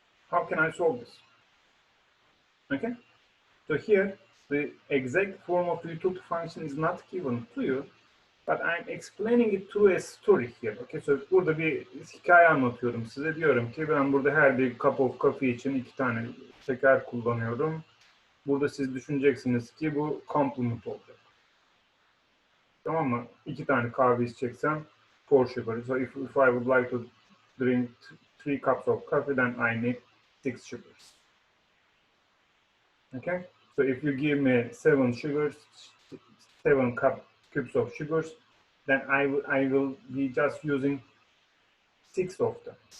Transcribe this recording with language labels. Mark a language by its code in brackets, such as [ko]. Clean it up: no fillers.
[en] How can I solve this? Okay, so here the exact form of the utility function is not given to you, but I'm explaining it through a story here. [tr] Okay, so burada bir hikaye anlatıyorum size. Diyorum ki ben burada her bir [en] cup of coffee [tr] için 2 tane şeker kullanıyorum. Burada siz düşüneceksiniz ki bu complement olacak. Tamam mı? 2 tane kahve içeceksem 4 sugar. [en] So if I would like to drink 3 cups of coffee, then I need 6 sugars. Okay? So if you give me 7 sugars, 7 cubes of sugars, then I will be just using 6 of them.